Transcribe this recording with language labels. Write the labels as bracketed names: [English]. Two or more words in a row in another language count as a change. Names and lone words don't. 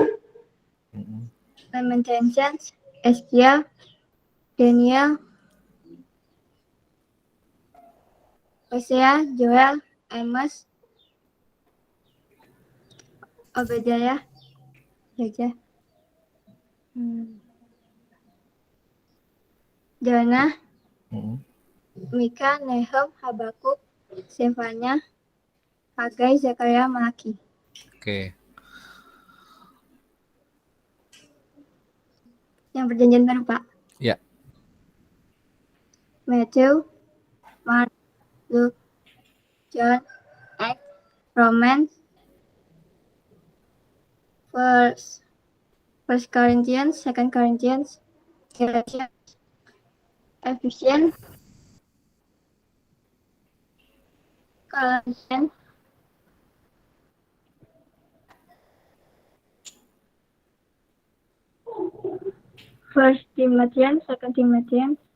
[Indonesian] Lamentations, Ezekiel, Daniel, Hosea, Joel, Amos, Obadiah, Jonah, Mika, Nahum, Habakuk, Sefanya, Hagai, Zakaria, Malaki. Oke. Yang perjanjian baru, Pak. Ya. Matthew, Mark, Luke, John, Acts, Romans, First Corinthians, 2 Corinthians, Galatians, Ephesians, Colossians, First Timothy, 2 Timothy,